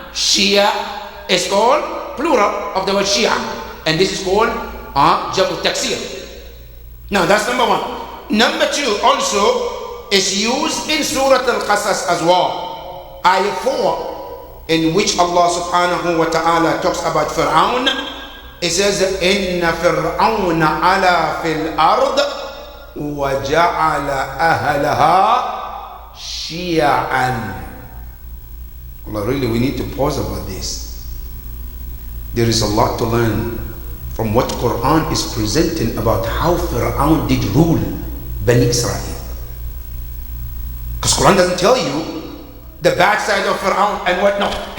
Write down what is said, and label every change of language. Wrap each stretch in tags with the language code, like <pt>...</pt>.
<en>Shia is called plural of the word Shia, and this is called Jamu Taksir. Now that's number 1. Number 2 also is used in Surah Al-Qasas as well. Ayah 4, in which Allah subhanahu wa ta'ala talks about Fir'aun. It says,</en> <ar>إِنَّ فِرْعَوْنَ عَلَى فِي الْأَرْضِ وَجَعَلَ أَهْلَهَا شِيَعًا.</ar> <en>Allah, really, we need to pause about this. There is a lot to learn from what Quran is presenting about how Fir'aun did rule Bani Israel. Because Quran doesn't tell you the bad side of Fir'aun and whatnot.</en>